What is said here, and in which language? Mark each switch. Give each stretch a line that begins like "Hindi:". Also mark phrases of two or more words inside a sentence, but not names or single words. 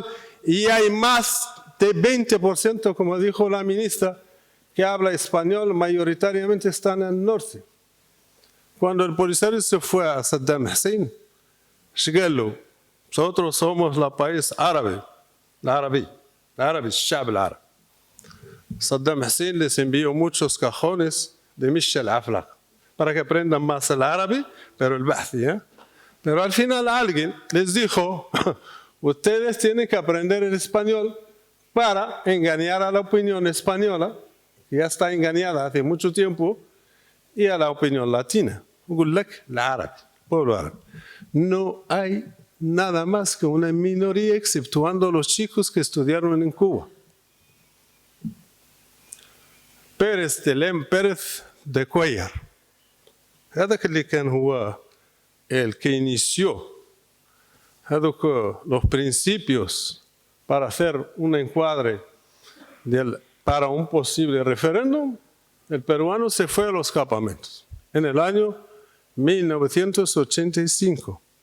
Spanish: Y hay más de 20%, como dijo la ministra, que habla español, mayoritariamente están en el norte. Cuando el Polisario se fue a Saddam Hussein, nosotros somos el país árabe,
Arabic: العربي الشعب العربي.
Spanish: Saddam Hussein les envió muchos cajones de Michel Aflaq para que aprendan más el árabe, pero el bahthi, Pero al final alguien les dijo, ustedes tienen que aprender el español para engañar a la opinión española, que ya está engañada hace mucho tiempo, y a la opinión latina. El pueblo árabe. No hay nada más que una minoría, exceptuando los chicos que estudiaron en Cuba. Pérez de Cuellar.
Arabic: هذاك اللي كان هو
Spanish: el que inició los principios para hacer un encuadre para un posible referéndum, el peruano se fue a los campamentos en el año 1985.